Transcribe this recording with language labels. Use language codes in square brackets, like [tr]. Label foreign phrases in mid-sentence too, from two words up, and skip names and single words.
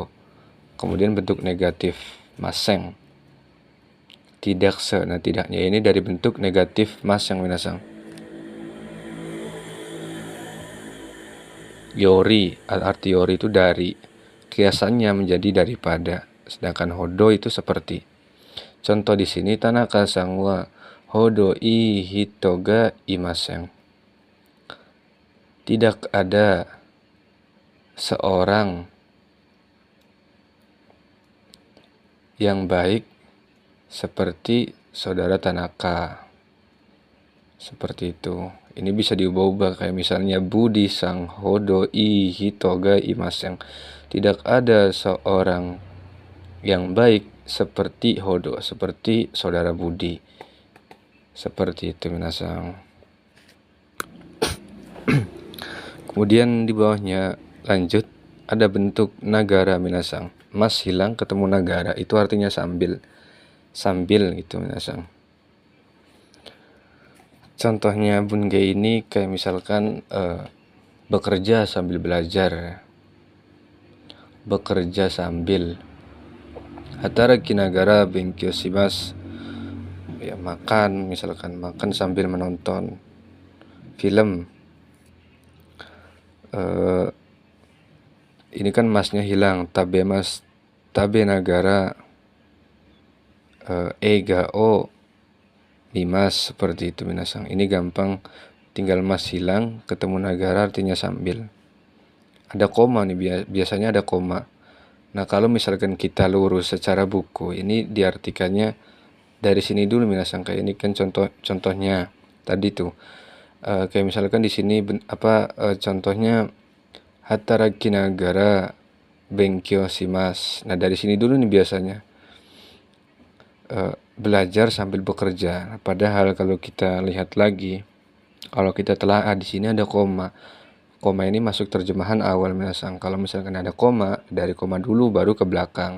[id] Kemudian bentuk negatif, maseng. Tidak se, nah tidaknya ini dari bentuk negatif maseng minasang. Yori, arti yori itu dari, kiasannya menjadi daripada. Sedangkan hodo itu seperti. Contoh di sini, Tanaka [ja] さん は ほど いい 人 が いません. [id] Tidak ada seorang yang baik seperti saudara Tanaka. Seperti itu. Ini bisa diubah-ubah kayak misalnya Budi [ja] さん ほど いい 人が いません. [id] Tidak ada seorang yang baik seperti hodo, seperti saudara Budi. Seperti itu minasang. Kemudian di bawahnya lanjut ada bentuk nagara minasang. Mas hilang ketemu nagara, itu artinya sambil. Sambil gitu minasang. Contohnya bunge ini kayak misalkan bekerja sambil belajar. Bekerja sambil. [ja] 働き ながら 勉強 します. [id] Ya, makan, misalkan makan sambil menonton film. Ini kan masnya hilang, [ja] 食べます、 食べ ながら 映画 を 見ます, [id] seperti itu minasang. Ini gampang, tinggal mas hilang ketemu nagara artinya sambil. Ada koma nih, biasanya ada koma. Nah, kalau misalkan kita lurus secara buku, ini diartikannya dari sini dulu minasang. Kayak ini kan contohnya tadi tuh. Kayak misalkan di sini contohnya [ja] 働き ながら 勉強 します. [id] Nah, dari sini dulu nih biasanya belajar sambil bekerja. Padahal kalau kita lihat lagi, kalau kita telah di sini ada koma. Koma ini masuk terjemahan awal minasang. Kalau misalkan ada koma, dari koma dulu baru ke belakang.